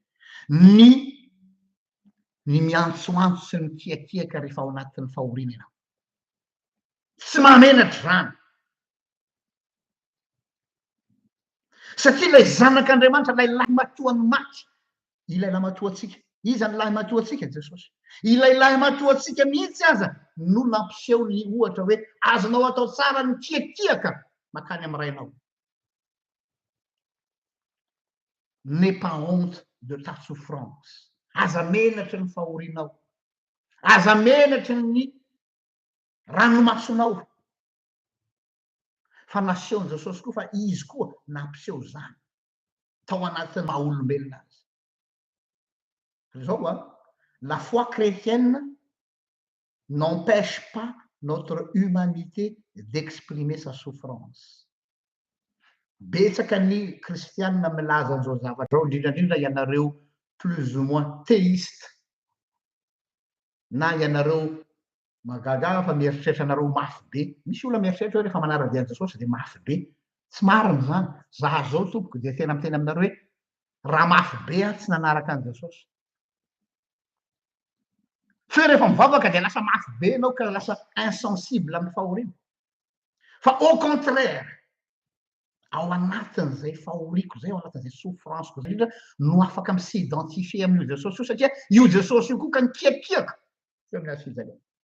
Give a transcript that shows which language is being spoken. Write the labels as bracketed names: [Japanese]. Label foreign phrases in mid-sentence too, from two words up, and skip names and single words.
[Malagasy] ny miantsoantso sy ny kiakiaka rehefa ao anatin'ny fahoriana ianao tsy mahamenatra zany satria ilay zanak'Andriamanitra lay lahy matoan'ny maty ilay lahy matoatsika iza ny lahy matoatsika Jesosy ilay lahy matoatsika mihitsy aza no nampiseho ny ohatra hoe azonao atao tsara ny kiakiaka makany amin'ny rainao [French] n'aie pas honte de ta souffrance [Malagasy] aza menatry ny fahorinao aza menatry ny ranomasonao fa nasehony Jesosy koa fa izy koa nampiseho zany tao anatin'ny maha olombelona azy zao [French] la foi chrétienne n'empêche pas notre humanité d'exprimer sa souffrance [Malagasy] betsaka ny kristianina milaza an'izao zavatra zao indrindrandrindra ianareo [French] plus ou moins théiste [Malagasy] na ianareo magaga fa mieritreritra anareo mafy be misy olona mieritreritra hoe rehefa manara-dian'i Jesosy de mafy be tsy marina zany zaho zao tompoko de tena miteny aminareo hoe raha mafy be a tsy nanaraka an' Jesosy fe rehefa mivavaka de lasa mafy be anao ka lasa insensible amin'ny fahoriana fa [French] au contraire [Malagasy] ao anatin'izay fahoriako zay ao anatin'izay souffranceko zay indrindra no afaka misidentifie amin'io jesosy io satria io jesosy io koa ka nikiakiaka teo amin'ny azy fijaliana